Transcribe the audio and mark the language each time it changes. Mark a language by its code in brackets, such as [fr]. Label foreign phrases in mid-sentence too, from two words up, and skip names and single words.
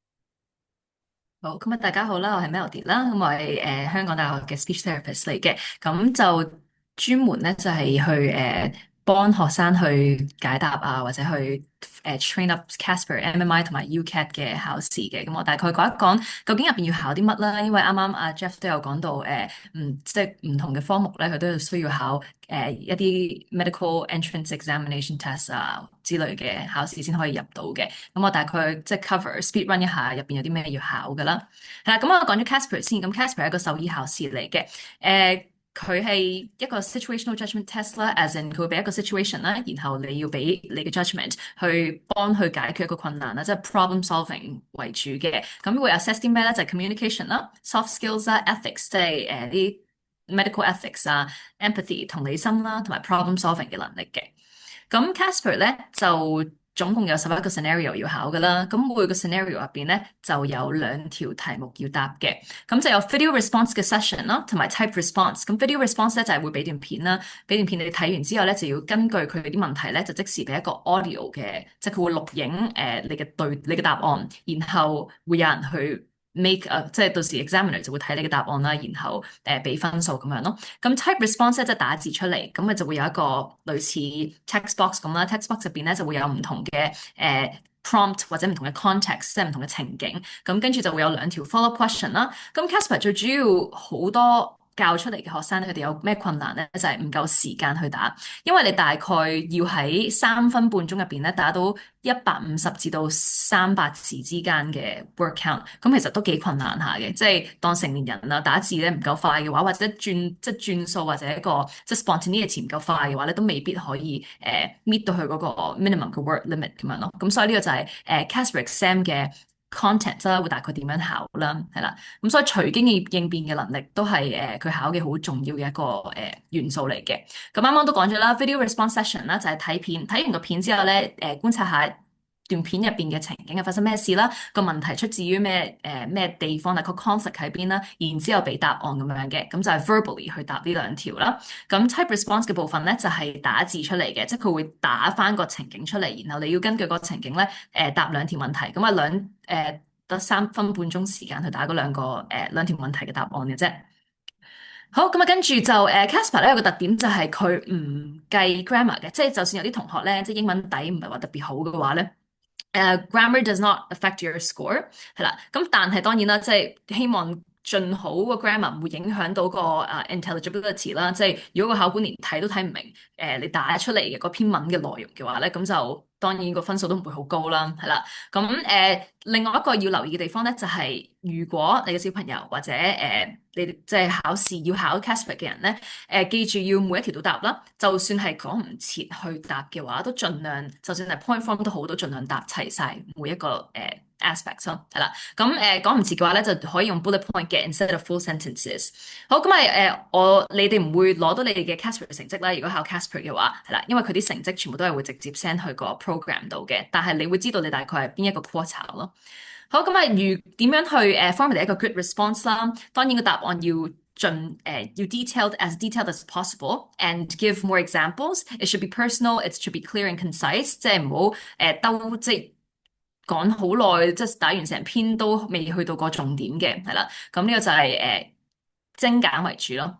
[yue] 好，咁啊，大家好啦，我係 Melody 啦，咁我係香港大學嘅 [en] speech therapist [yue] 嚟嘅，咁就專門咧就係去幫學生去解答啊，或者去 [en] train up [yue] Casper、MMI 同埋 UCAT 嘅考試嘅。咁我大概講一講究竟入邊要考啲乜啦。因為啱啱阿 Jeff 都有講到即係唔同嘅科目咧，佢都要需要考一啲 [en] medical entrance examination test [yue] 啊之類嘅考試先可以入到嘅。咁我大概即係 [en] cover speed run [yue] 一下入邊有啲咩要考㗎啦。係啦，咁我講咗 Casper 先。咁 Casper 係一個獸醫考試嚟嘅。佢係一個 [en] situational judgment test [yue] 啦， [en] as in [yue] 佢會俾一個 situation 啦，然後你要俾你嘅 judgment 去幫佢解決一個困難啦，即係 [en] problem solving [yue] 為主嘅。咁會 assess 啲咩咧？就係 communication 啦、 [en] soft skills [yue] 啦、ethics，即係啲 [en] medical ethics [yue] 啊、empathy 同理心啦，同埋 [en] problem solving [yue] 嘅能力嘅。咁 Casper 咧就總共有11個 scenario 要考㗎啦，咁每個 scenario 入邊咧就有2條題目要答嘅，咁就有 [en] video response [yue] 嘅 session 啦，同埋 [en] type response。 [yue] 咁 [en] video response [yue] 咧就係會俾段片啦，俾段片你睇完之後咧就要根據佢啲問題咧就即時俾一個 audio 嘅，即係佢會錄影你嘅答案，然後會有人去 make 即係到時 examiner 就會睇你嘅答案啦，然後俾分數咁樣咯。咁 [en] type response [yue] 咧即係打字出嚟，咁咪就會有一個類似 [en] text box [yue] 咁啦。 [en] text box [yue] 入邊咧就會有唔同嘅prompt 或者唔同嘅 context，即係唔同嘅情景。咁跟住就會有2條 [en] follow question [yue] 啦。咁 Casper 最主要好多教出嚟嘅學生咧，佢哋有咩困難咧？就係唔夠時間去打，因為你大概要喺3分半鐘入邊咧打到150至到300字之間嘅 [en] word count， [yue] 咁其實都幾困難下嘅。即係當成年人啊打字咧唔夠快嘅話，或者轉數或者一個即係 spontaneity 唔夠快嘅話咧，都未必可以meet到佢嗰個 minimum 嘅 [en] word limit [yue] 咁樣咯。咁所以呢個就係Casper exam 嘅 content 啦，會大概點樣考啦，係啦。咁所以隨機應變嘅能力都係佢考嘅好重要嘅一個元素嚟嘅。咁啱啱都講咗啦 ， [en] video response session [yue] 啦，就係睇片，睇完個片之後咧，觀察下段片入邊嘅情景係發生咩事啦，個問題出自於咩地方，大概 conflict 喺邊啦，然之後俾答案咁樣嘅，咁就係 verbally 去答呢2條啦。咁 [en] type response [yue] 嘅部分咧就係打字出嚟嘅，即係佢會打翻個情景出嚟，然後你要根據個情景咧答2條問題，咁啊得3分半鐘時間去打嗰2條問題嘅答案嘅啫。好，咁啊，跟住就Casper 咧有個特點就係佢唔計 grammar 嘅，即係就算有啲同學咧，即係英文底唔係話特別好嘅話咧， [en] grammar does not affect your score， [yue] 係啦。咁但係當然啦，即係希望盡好個 grammar 唔會影響到個intelligibility 啦。即係如果個考官連睇都睇唔明，你打出嚟嘅嗰篇文嘅內容嘅話咧，咁就當然個分數都唔會好高啦，係啦。咁另外一個要留意嘅地方咧，就係如果你嘅小朋友或者你即係考試要考 Casper 嘅人咧，記住要每一條都答啦。就算係講唔切去答嘅話，都盡量，就算係 [en] point form [yue] 都好，都盡量答齊晒每一個aspect 咯，係啦。咁講唔切嘅話咧，就可以用 [en] bullet point [yue] 嘅 [en] instead of full sentences。 [yue] 好，咁你哋唔會攞到你哋嘅 Casper 嘅成績啦。如果考 Casper 嘅話，係啦，因為佢啲成績全部都係會直接 send 去個 program 度嘅，但係你會知道你大概係邊一個 quarter 咯。好，咁啊，點樣去formulate 一個 [en] good response [yue] 啦？當然個答案要要 [en] detailed as possible and give more examples. It should be personal. It should be clear and concise. [yue] 即係唔好即係講好耐，即係打完成篇都未去到個重點嘅，係啦。咁呢個就係精簡為主咯。